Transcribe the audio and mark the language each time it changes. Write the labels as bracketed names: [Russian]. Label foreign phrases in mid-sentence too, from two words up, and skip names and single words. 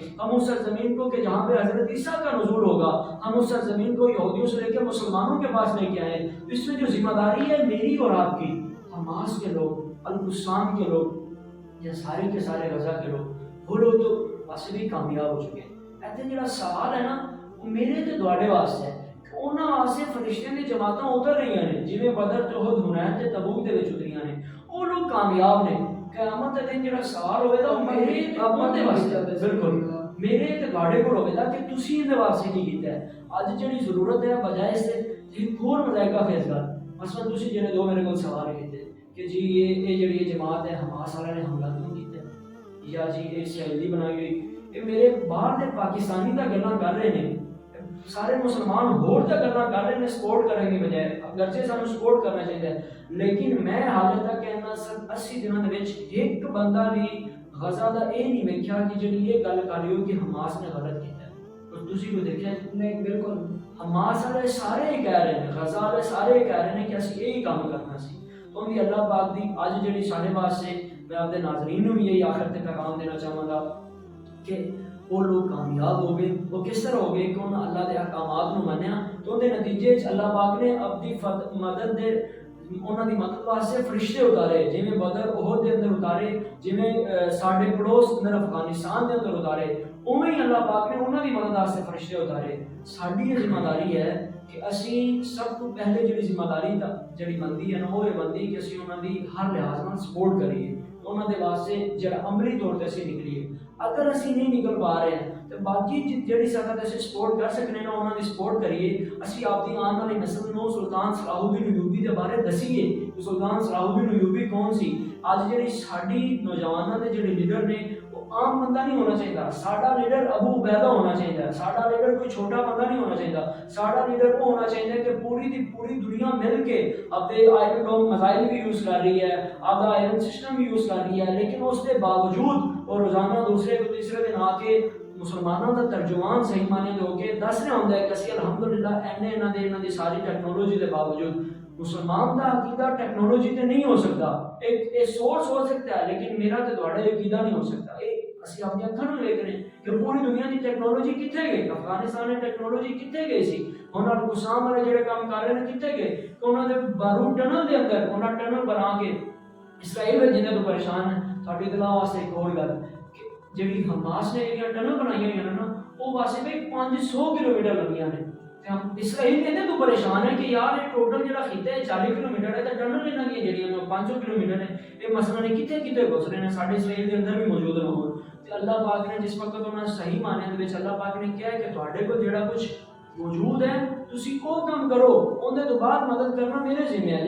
[Urdu] ہم اس سرزمین کو کہ جہاں پہ حضرت عیسیٰ کا نزول ہوگا، ہم اس سرزمین کو یہودیوں سے لے کے مسلمانوں کے پاس لے کے آئیں. اس میں جو ذمہ داری ہے میری اور آپ کی، حماس کے لوگ، القسام کے لوگ یا سارے کے سارے غزہ کے لوگ، وہ لوگ تو ویسے بھی کامیاب ہو چکے ہیں. [Punjabi] ایسے جڑا سوال ہے نا وہ میرے تے تواڈے واسطے ہے کہ انہاں واسطے فرشتیاں دی جماعتاں اتر رہیاں نے، جویں بدر، احد، حنین تے تبوک دے وچ اتریاں نے، وہ لوگ کامیاب نے. قیامت دے دن جڑا سوال ہوئے گا میرے تے آپ دے واسطے، بالکل میرے تے تواڈے کول ہوئے گا کہ تسی ان دے واسطے کی کیتا ہے. اج جڑی ضرورت ہے بجائے اس سے ایک اور مذائقہ خیز گل، مثلا تسی جڑے دو میرے کول سوال کیتے کہ جی یہ جڑی جماعت ہے حماس والے نے حملہ کیوں کیتا ہے، یا جی یہ اسرائیلی بنائی ہوئی، یہ میرے باہر دے پاکستانی تا گلاں کر رہے ہیں، سارے مسلمان ہور تا گلاں کر رہے ہیں سپورٹ کرنے کی بجائے، اگرچہ سانو سپورٹ کرنا چاہیے. لیکن میں حالے تک کہنا سر 80 دنوں دے وچ ایک بندہ بھی غزہ دا اے نہیں ویکھیا کہ جڑی یہ گل کر رہی ہو کہ حماس نے غلط کیتا ہے. اور تسی کو دیکھیا نہیں، بالکل حماس والے سارے ہی کہہ رہے ہیں، غزہ والے سارے ہی کہہ رہے ہیں کہ اسی یہی کام کرنا سی. تو بھی اللہ پاک دی اج جڑی سارے واسطے میں اپنے ناظرین نوں یہی آخر تے پیغام دینا چاہوں گا کہ وہ لوگ کامیاب ہو گئے. وہ کس طرح ہو گئے کہ انہوں نے اللہ کے احکامات کو منیا، تو ان کے نتیجے اللہ پاک نے اپنی مدد دے انہوں دی مدد واسطے فرشتے اتارے، جویں بدر، احد دے اندر اتارے، جویں ساڈے پڑوس اندر افغانستان دے اندر اتارے، اوویں ہی اللہ پاک نے انہوں دی مدد واسطے فرشتے اتارے. ساڈی یہ ذمہ داری ہے کہ اسی سب تو پہلے جڑی ذمہ داری جڑی بندی ہے نا وہ یہ بندی کہ اسی انہوں دی ہر لحاظ نال سپورٹ کریے، انہوں دے واسطے جڑا عملی طور تے اسی نکلیے. اگر اسی نہیں نکل پا رہے ہیں تو باقی جڑی سخت اسی سپورٹ کر سکنے نا انہوں دی سپورٹ کریے. اسی آپ دی آن والی نسل نو سلطان صلاح الدین ایوبی دے بارے دسیے کہ سلطان صلاح الدین ایوبی کون سی. اج جڑی ساڈی نوجواناں دے جڑے لیڈر نے وہ عام بندہ نہیں ہونا چاہیے، ساڈا لیڈر ابو عبیدہ ہونا چاہیے، ساڈا لیڈر کوئی چھوٹا بندہ نہیں ہونا چاہیے. ساڈا لیڈر وہ ہونا چاہیے کہ پوری دی پوری دنیا مل کے اپنے آئرن ڈوم میزائل بھی یوز کر رہی ہے، اپنا [English] iron system [Punjabi] بھی یوز کر رہی ہے، لیکن اس کے باوجود وہ روزانہ دوسرے کو تیسرے دن آ کے مسلمانوں کا ترجمان صحیح معنی دے ہو کے دس رہا ہوندا ہے کہ اسی الحمدللہ انہاں دی ساری ٹیکنالوجی دے باوجود مسلمان دا عقیدہ ٹیکنالوجی تے نہیں ہو سکتا. [Urdu] ایک سورس ہو سکتا ہے لیکن میرا تے تہاڈا عقیدہ نہیں ہو سکتا. [Punjabi] اسی اپنی اکھاں نال ویکھ رہے ہیں کہ پوری دنیا دی ٹیکنالوجی کتھے گئی، افغانستان دی ٹیکنالوجی کتھے گئی سی. ہن القسام والے جڑے کام کر رہے ہیں کتھے گئے کہ انہاں دے بارود ٹنل دے اندر انہاں ٹنل بنا کے اسرائیل جنہیں تو پریشان ہے. تھوڑی اطلاع واسطے ایک اور گل کہ ਜਿਹੜੀ ਹਮਾਸ ਨੇ ਜਿਹੜੀਆਂ ਟਨਲ ਬਣਾਈਆਂ ਹੋਈਆਂ ਨੇ ਨਾ, ਉਹ ਵਾਸੇ ਵੀ 500 ਕਿਲੋਮੀਟਰ ਲੰਬੀਆਂ ਨੇ। ਤੇ ਹਮ ਇਸਰਾਈਲ ਇਹਦੇ ਤੋਂ ਪਰੇਸ਼ਾਨ ਹੈ ਕਿ ਯਾਰ ਇਹ ਟੋਟਲ ਜਿਹੜਾ ਖਿੱਤਾ ਹੈ 40 ਕਿਲੋਮੀਟਰ ਹੈ, ਤਾਂ ਟਨਲ ਇਹਨਾਂ ਦੀਆਂ ਜਿਹੜੀਆਂ ਨੇ 500 ਕਿਲੋਮੀਟਰ ਨੇ। ਇਹ ਮਸਲਾ ਨੇ ਕਿੱਥੇ ਕਿੱਥੇ ਘੁਸ ਰਹੇ ਨੇ, ਸਾਡੇ ਇਸਰਾਈਲ ਦੇ ਅੰਦਰ ਵੀ ਮੌਜੂਦ ਨੇ ਹੋਰ। ਤੇ ਅੱਲਾਹ ਪਾਕ ਨੇ ਜਿਸ ਵਕਤ ਉਹਨਾਂ ਸਹੀ ਮਾਨਿਆਂ ਦੇ ਵਿੱਚ ਅੱਲਾਹ ਪਾਕ ਨੇ ਕਿਹਾ ਹੈ ਕਿ ਤੁਹਾਡੇ ਕੋਲ ਜਿਹੜਾ ਕੁਝ ਮੌਜੂਦ ਹੈ ਤੁਸੀਂ ਉਹ ਕੰਮ ਕਰੋ, ਉਹਦੇ ਤੋਂ ਬਾਅਦ ਮਦਦ ਕਰਨਾ ਮੇਰੇ ਜ਼ਿੰਮੇ ਹੈ।